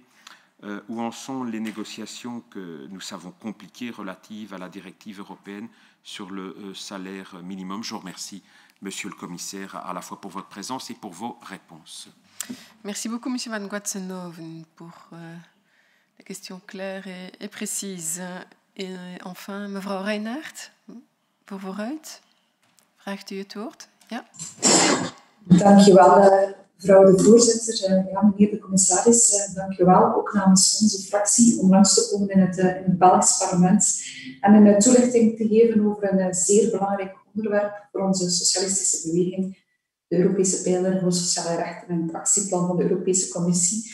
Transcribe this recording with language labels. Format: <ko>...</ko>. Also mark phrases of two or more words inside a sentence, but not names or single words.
<fr>Où en sont les négociations que nous savons compliquées relatives à la directive européenne sur le salaire minimum ? Je vous remercie, Monsieur le Commissaire, à la fois pour votre présence et pour vos réponses. Merci beaucoup, Monsieur Van Guatsenoven, pour les questions claires et précises. Et enfin,</fr> <nl>mevrouw Reinhardt, voor vooruit. Vraagt u het woord? Ja. Dank u wel, mevrouw de voorzitter. Ja, meneer de commissaris, dank u wel. Ook namens onze fractie om langs te komen in het Belgisch parlement en een toelichting te geven over een zeer belangrijk onderwerp voor onze socialistische beweging, de Europese pijler voor sociale rechten en het actieplan van de Europese Commissie.</nl>